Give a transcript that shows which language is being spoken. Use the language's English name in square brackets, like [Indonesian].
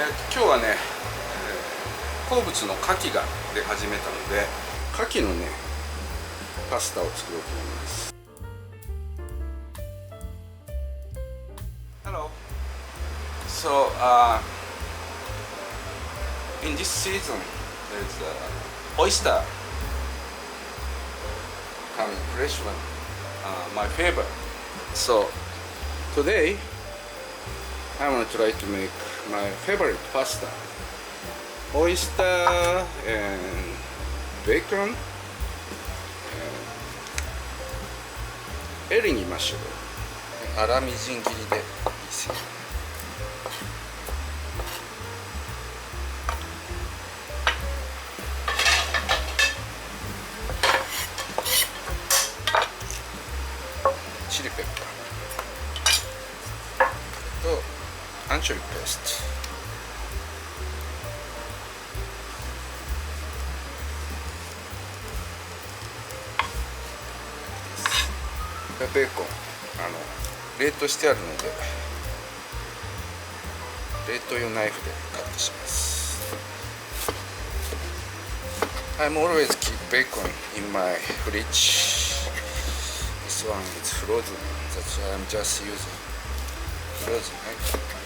[Japanese] 今日はね、好物の牡蠣が出始めたので、牡蠣のねパスタを作ろうと思います。 [English] Hello. So in this season there's oyster coming, fresh one, my favorite. So today I want to try to make my favorite pasta. Oyster and bacon and [Japanese] エリンギマッシュル、粗みじん切りでいいですよ。チリペッパーとアンチョビペースト、ベーコン冷凍してあるので冷凍用ナイフでカットします。 [English] I'm always keep bacon in my fridge. This one is frozen. That's why I'm just using frozen knife.